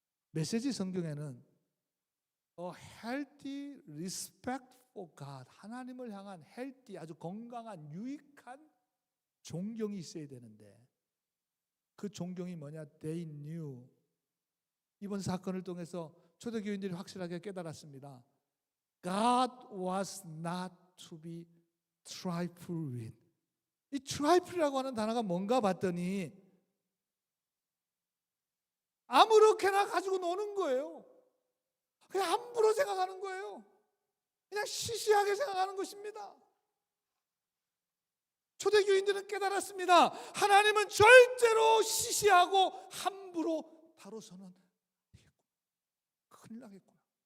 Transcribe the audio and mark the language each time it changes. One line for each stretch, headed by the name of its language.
Korean: 메시지 성경에는
English: A healthy respect for God,
Korean: 하나님을 향한 healthy, 아주 건강한 유익한 존경이 있어야 되는데 그 존경이 뭐냐?
English: They knew.
Korean: 이번 사건을 통해서 초대교인들이 확실하게 깨달았습니다.
English: God was not to be trifled with.
Korean: 이 trifle이라고 하는 단어가 뭔가 봤더니 아무렇게나 가지고 노는 거예요. 그냥 함부로 생각하는 거예요. 그냥 시시하게 생각하는 것입니다. 초대교인들은 깨달았습니다. 하나님은 절대로 시시하고 함부로 다뤄서는 안 되겠구나. 큰일 나겠구나.